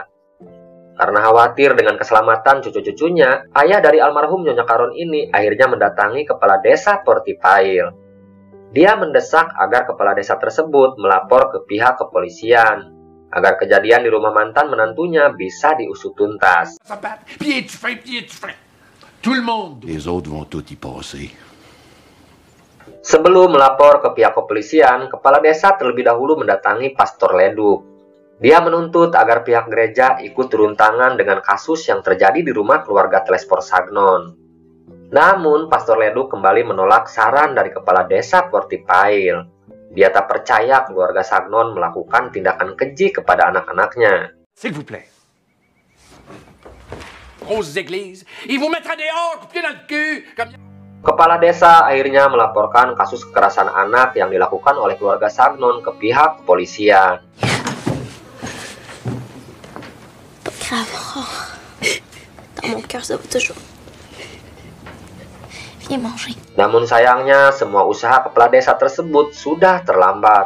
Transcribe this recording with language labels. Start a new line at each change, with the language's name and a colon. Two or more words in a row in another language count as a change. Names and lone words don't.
Indonesian: Karena khawatir dengan keselamatan cucu-cucunya, ayah dari almarhum Nyonya Caron ini akhirnya mendatangi kepala desa Portipail. Dia mendesak agar kepala desa tersebut melapor ke pihak kepolisian, agar kejadian di rumah mantan menantunya bisa diusut tuntas.
French: Les autres vont tout y passer.
Indonesian: Sebelum melapor ke pihak kepolisian, kepala desa terlebih dahulu mendatangi Pastor Leduc. Dia menuntut agar pihak gereja ikut turun tangan dengan kasus yang terjadi di rumah keluarga Telespor Sagnon. Namun, Pastor Leduc kembali menolak saran dari kepala desa Portipail. Dia tak percaya keluarga Sagnon melakukan tindakan keji kepada anak-anaknya.
French: S'il vous plaît. Grosses églises, ils vous mettraient dehors, coupier dans le cul, comme...
Indonesian: Kepala desa akhirnya melaporkan kasus kekerasan anak yang dilakukan oleh keluarga Sagnon ke pihak kepolisian. Namun sayangnya semua usaha kepala desa tersebut sudah terlambat.